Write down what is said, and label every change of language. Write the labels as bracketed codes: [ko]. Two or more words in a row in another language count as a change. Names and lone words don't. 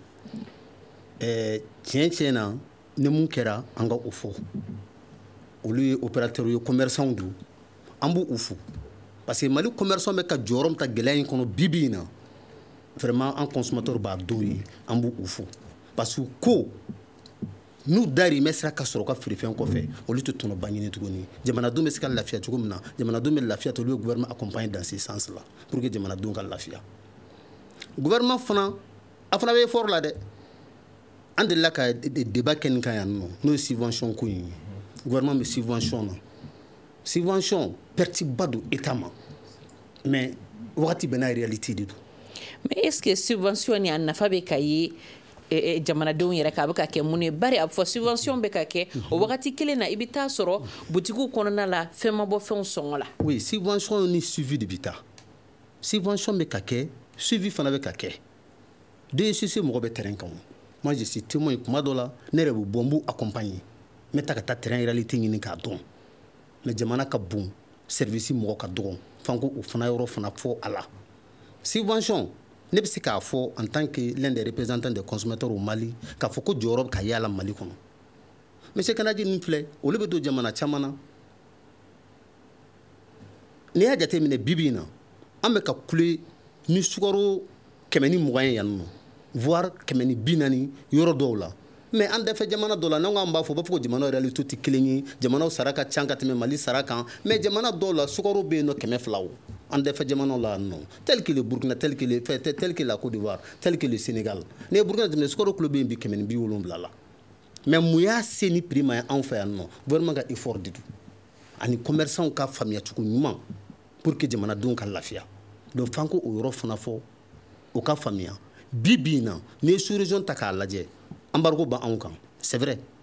[bm] tiɲɛ na ni mun kɛra an ka o fɔ olu ye opérateurs ye commerçants do an b'u fo [fr] parce que [bm] Mali commerçants bɛ ka jɔyɔrɔ min ta gɛlɛya in kɔnɔ bibi in na vraiment an consommateur b'a dɔw ye an b'u fo [fr] parce que [bm] ko n'u dahirimɛ sera ka sɔrɔ ka feerefɛn kɔfɛ olu tɛ tɔnɔba ɲini tuguni jamanadenw bɛ se ka lafiya cogo min na jamanadenw bɛ lafiya olu ye [fr] gouvernement accompagné dans ce sens là pour que [bm] jamanadenw ka lafiya gouvernement fana a fana bɛ effort la dɛ an delila ka débat kɛ nin kan yan nɔ n'o ye subvention ko in ye gouvernement bɛ subvention na [fr] subvention perte [bm] ba don état ma mais wagati bɛɛ n'a réalité de don. [fr] mais est ce que subvention [bm] ni a nafa bɛ ka ye jamanadenw yɛrɛ ka a bɛ ka kɛ mun ye bari a bɛ fɔ subvention bɛ ka kɛ o wagati kelen na i bɛ taa sɔrɔ butigiw kɔnɔna la fɛn ma bɔ fɛnw sɔngɔ la. [fr] oui subvention [bm] ni suivi de bɛ taa subvention bɛ ka kɛ suivi fana bɛ ka kɛ DSCC mɔgɔ bɛ terrain kan [fr] moi je suis témoin [bm] kuma dɔ la ne yɛrɛ bɛ bɔ n b'u accompagner n bɛ taa ka taa [fr] terrain réalité [bm] ɲini k'a dɔn mais jamana ka bon service mɔgɔ ka dɔgɔ fanko o fana yɔrɔ fana fɔ a la subvention ne bɛ se k'a fɔ [fr] en tant que l'un des représentants des consommateurs au Mali [bm] k'a fɔ ko jɔyɔrɔ bɛ ka y'a la Mali kɔnɔ monsieur Kanaji ninnu filɛ olu bɛ don jamana caman na n'i y'a jateminɛ bibi in na an bɛ ka kule ni sukaro 120 ye yan nɔ voire 140 yɔrɔ dɔw la mais an dafɛ jamana dɔ la n'an k'an b'a fɔ ko jamana réalité tɛ kelen ye jamanaw sara ka ca ka tɛmɛ Mali sara kan mais jamana dɔw la sukaro bɛ yen nɔ 200 an dafɛ jamanaw la [fr] non tel que le Burkina tel que la Côte d'Ivoire tel que le Sénégal [bm] ne ye Burkina tɛmɛ sukaro kilo bɛ yen bi 170 la mais mun y'a se ni prix ma ye anw fɛ yan nɔ gouvernement ka effort de don ani commerçants ka faamuyacogo ɲuman [fr] pour que [bm] jamanadenw ka lafiya donc f'an ko o yɔrɔ fana fɔ o ka faamuya bi in na n'i ye sous-région ta k'a lajɛ embargo ba anw kan [fr] c'est vrai